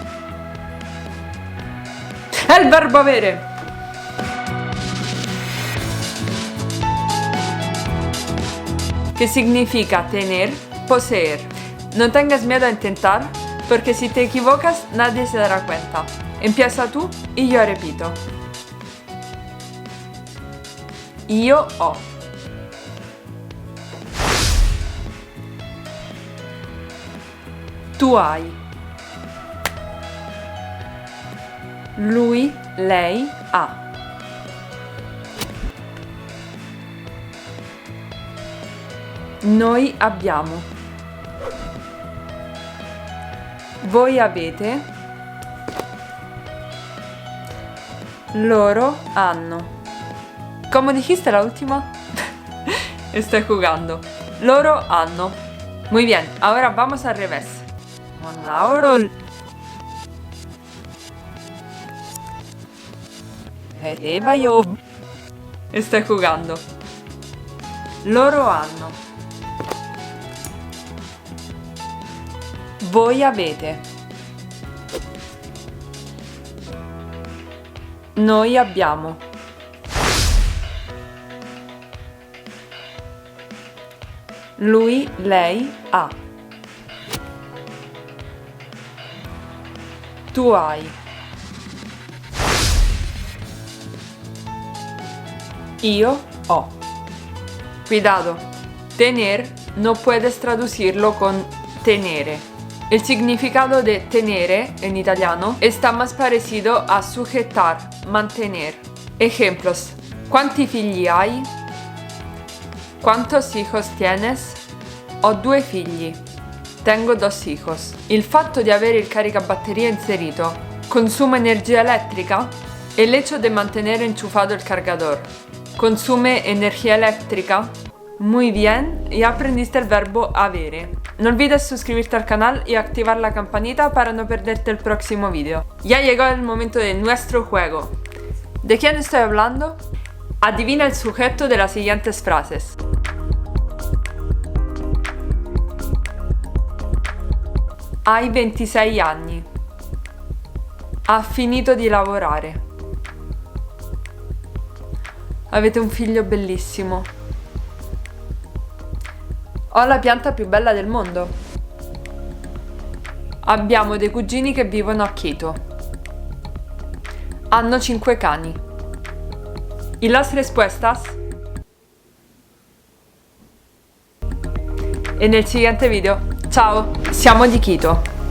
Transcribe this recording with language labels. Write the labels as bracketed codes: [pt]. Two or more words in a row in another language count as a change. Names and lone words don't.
[es] El verbo avere. Que significa tener, poseer. No tengas miedo a intentar, porque si te equivocas nadie se dará cuenta. Empieza tú y yo repito. [it] Io ho. Tu hai. Lui, lei ha. Noi abbiamo. Voi avete. Loro hanno. [es] ¿Cómo dijiste la última? Estoy jugando. [it] Loro hanno. [es] Muy bien, ahora vamos al revés. Loro. Estoy jugando. [it] Loro hanno. Voi avete. Noi abbiamo. Lui, lei ha. Tu hai. Io ho. [es] Cuidado. Tener no puedes traducirlo con tenere. El significado de tenere en italiano está más parecido a sujetar, mantener. Ejemplos. [it] ¿Quanti figli hai? [es] ¿Cuántos hijos tienes? [it] Ho 2 figli. [es] Tengo 2 hijos. [it] Il fatto di avere il caricabatteria inserito consuma energia eléctrica? [es] El hecho de mantener enchufado el cargador consume energía eléctrica? Muy bien, ya aprendiste el verbo avere. No olvides suscribirte al canal y activar la campanita para no perderte el próximo video. Ya llegó el momento de nuestro juego. ¿De quién estoy hablando? Adivina el sujeto de las siguientes frases. [it] Hai 26 anni. Ha finito di lavorare. Avete un figlio bellissimo. Ho la pianta più bella del mondo. Abbiamo dei cugini che vivono a Quito. Hanno 5 cani. [es] ¿Y las respuestas? En el siguiente video. [it] Ciao, siamo di Quito.